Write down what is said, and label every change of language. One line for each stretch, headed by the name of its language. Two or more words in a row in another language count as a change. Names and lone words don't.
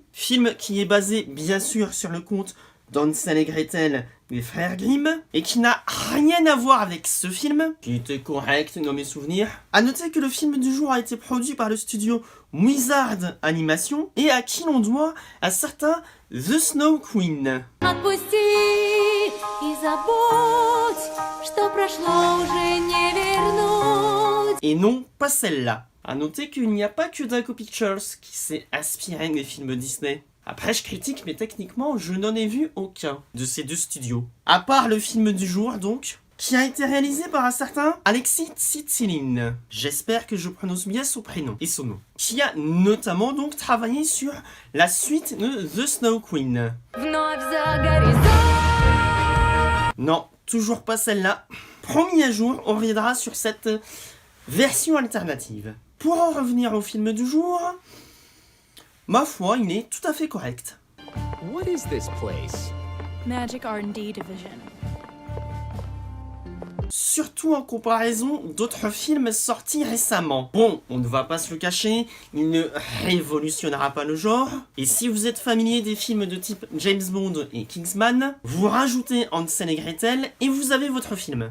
French: Film qui est basé bien sûr sur le conte d'Hansel et Gretel des frères Grimm et qui n'a rien à voir avec ce film, qui était correct dans mes souvenirs. A noter que le film du jour a été produit par le studio Wizard Animation et à qui l'on doit un certain The Snow Queen.
Russian: Отпусти и забудь, что прошло уже не вернуть.
French: Et non, pas celle-là. A noter qu'il n'y a pas que Daco Pictures qui s'est inspiré des films Disney. Après, je critique, mais techniquement, je n'en ai vu aucun de ces deux studios. À part le film du jour, donc, qui a été réalisé par un certain Alexis Tsitsilin. J'espère que je prononce bien son prénom et son nom. Qui a notamment donc travaillé sur la suite de The Snow Queen.
Russian: Вновь за горизонт.
French: Non, toujours pas celle-là. Promis un jour, on reviendra sur cette version alternative. Pour en revenir au film du jour, ma foi, il est tout à fait correct.
English: What is this place? Magic R&D Division.
French: Surtout en comparaison d'autres films sortis récemment. Bon, on ne va pas se le cacher, il ne révolutionnera pas le genre. Et si vous êtes familier des films de type James Bond et Kingsman, vous rajoutez Hansel et Gretel et vous avez votre film.